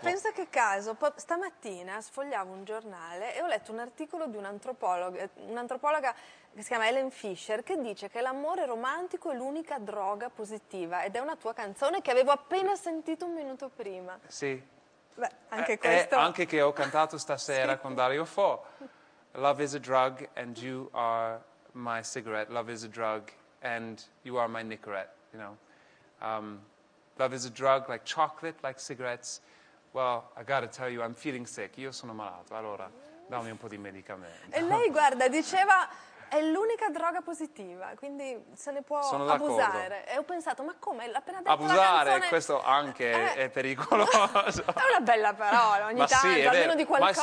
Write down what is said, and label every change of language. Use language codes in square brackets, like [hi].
[it] Pensa che caso, stamattina sfogliavo un giornale e ho letto un articolo di un'antropologa che si chiama Ellen Fisher, che dice che l'amore romantico è l'unica droga positiva, ed è una tua canzone che avevo appena sentito un minuto prima. Sì. Beh, anche questo... anche che ho cantato stasera con Dario Fo. [en] Love is a drug and you are my cigarette. Love is a drug and you are my Nicorette, you know. Love is a drug like chocolate, like cigarettes. Well, I gotta tell you, I'm feeling sick. [it] Io sono malato, allora dammi un po' di medicamento. E lei, guarda, diceva è l'unica droga positiva, quindi se ne può abusare. E ho pensato, ma come? Appena detto abusare, la canzone... questo anche è pericoloso. È una bella parola, ogni tanto, sì, almeno di qualcosa.